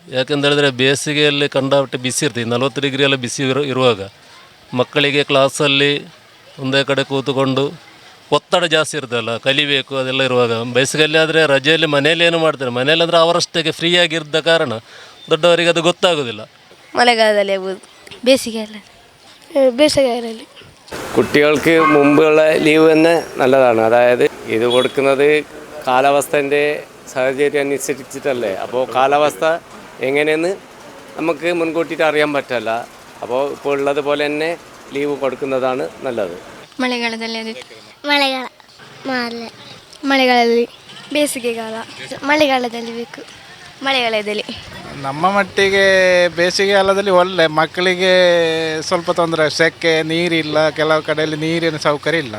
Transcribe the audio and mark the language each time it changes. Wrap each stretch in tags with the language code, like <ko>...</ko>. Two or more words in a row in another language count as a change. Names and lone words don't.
<kn>ಯಾಕೆಂತೇಳಿದರೆ ಬೇಸಿಗೆಯಲ್ಲಿ ಕಂಡಾಪಟ್ಟೆ ಬಿಸಿ ಇರ್ತದೆ, 40 ಡಿಗ್ರಿ ಎಲ್ಲ ಬಿಸಿ ಇರುವಾಗ ಮಕ್ಕಳಿಗೆ ಕ್ಲಾಸಲ್ಲಿ ಒಂದೇ ಕಡೆ ಕೂತುಕೊಂಡು ಒತ್ತಡ ಜಾಸ್ತಿ ಇರ್ತದಲ್ಲ, ಕಲಿಬೇಕು ಅದೆಲ್ಲ ಇರುವಾಗ. ಬೇಸಿಗೆಯಲ್ಲಿ ಆದರೆ ರಜೆಯಲ್ಲಿ ಮನೆಯಲ್ಲಿ ಏನು ಮಾಡ್ತಾರೆ, ಮನೆಯಲ್ಲಿ ಅಂದರೆ ಅವರಷ್ಟಕ್ಕೆ ಫ್ರೀಯಾಗಿದ್ದ ಕಾರಣ ದೊಡ್ಡವರಿಗೆ ಅದು ಗೊತ್ತಾಗೋದಿಲ್ಲ. മഴക്കാലದಲ್ಲಿ ಆಗ್ಬೋದು, ಬೇಸಿಗೆಯಲ್ಲಿ.</kn> <ml>കുട്ടികൾക്ക് മുമ്പുള്ള ലീവ് തന്നെ നല്ലതാണ്. അതായത് ഇത് കൊടുക്കുന്നത് കാലാവസ്ഥൻ്റെ സാഹചര്യം അനുസരിച്ചിട്ടല്ലേ. അപ്പോൾ കാലാവസ്ഥ എങ്ങനെയെന്ന് നമുക്ക് മുൻകൂട്ടിയിട്ട് അറിയാൻ പറ്റില്ല. അപ്പോൾ ഇപ്പോൾ ഉള്ളതുപോലെ തന്നെ ലീവ് കൊടുക്കുന്നതാണ് നല്ലത്.</ml> <kn>ಮಳೆಗಾಲದಲ್ಲಿ ಮಳೆಗಾಲದಲ್ಲಿ ಬೇಸಿಗೆಗಾಲ ಮಳೆಗಾಲದಲ್ಲಿ ಬೇಕು. ಮಳೆಗಾಲದಲ್ಲಿ ನಮ್ಮ ಮಟ್ಟಿಗೆ ಬೇಸಿಗೆಗಾಲದಲ್ಲಿ ಒಳ್ಳೆ, ಮಕ್ಕಳಿಗೆ ಸ್ವಲ್ಪ ತೊಂದರೆ, ಸೆಕೆ, ನೀರಿಲ್ಲ, ಕೆಲವು ಕಡೆಯಲ್ಲಿ ನೀರಿನ ಸೌಕರ್ಯ ಇಲ್ಲ.</kn>